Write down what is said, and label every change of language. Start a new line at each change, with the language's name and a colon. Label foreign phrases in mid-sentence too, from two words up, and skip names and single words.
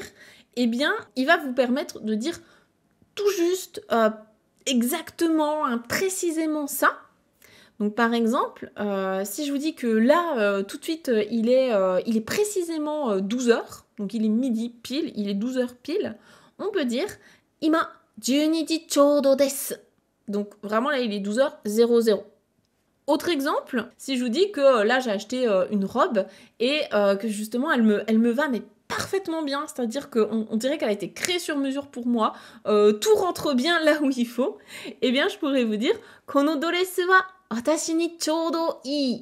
French: Eh bien, il va vous permettre de dire tout juste, exactement, précisément ça. Donc par exemple, si je vous dis que là, tout de suite, il est précisément 12 heures, donc il est midi pile, il est 12 heures pile, on peut dire
Japanese: 今12時ちょうどです.
French: Donc vraiment là, il est 12h00. Autre exemple, si je vous dis que là, j'ai acheté une robe et que justement, elle me va, mais parfaitement bien, c'est-à-dire qu'on dirait qu'elle a été créée sur mesure pour moi, tout rentre bien là où il faut, eh bien, je pourrais vous dire
Japanese: このドレスは私にちょうどいい.